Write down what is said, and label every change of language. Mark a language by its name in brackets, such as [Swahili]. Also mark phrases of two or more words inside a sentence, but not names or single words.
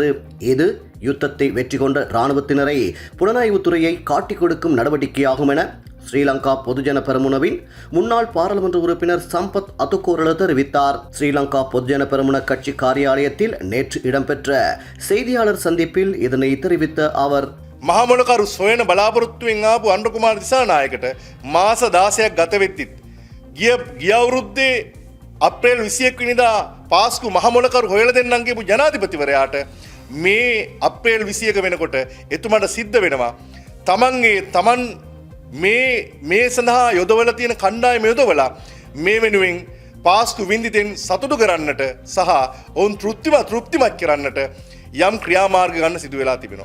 [Tamil] இது யுத்தத்தை வெற்றி கொண்ட இராணுவத்தினரை புலனாய்வுத்துறையை காட்டிக் கொடுக்கும் நடவடிக்கையாகும் என ஸ்ரீலங்கா பொதுஜன பெரமுனவின் முன்னாள் பாராளுமன்ற உறுப்பினர் சம்பத் அதுகோரள தெரிவித்தார். ஸ்ரீலங்கா பொதுஜன பெரமுன கட்சி காரியாலயத்தில் நேற்று இடம்பெற்ற செய்தியாளர் சந்திப்பில் இதனை தெரிவித்த அவர், [Sinhala] මහමොලකරු සොයන බලාපොරොත්තුවෙන් ආපු අනුර කුමාර දිසානායකට මාස 16ක් ගත වෙද්දිත් ගිය අවුරුද්දේ අප්‍රේල් 21 වෙනිදා පාස්කු මහමොලකරු හොයලා දෙන්නම් කියපු ජනාධිපතිවරයාට මේ අප්‍රේල් 21 වෙනකොට එතුමාට සිද්ධ වෙනවා තමන් මේ සඳහා යොදවලා තියෙන කණ්ඩායම යොදවලා මේ වෙනුවෙන් පාස්කු වින්දිතෙන් සතුටු කරන්නට සහ ඔවුන් තෘප්තිමත් කරන්නට යම් ක්‍රියාමාර්ග ගන්න සිදු වෙලා තිබෙනවා.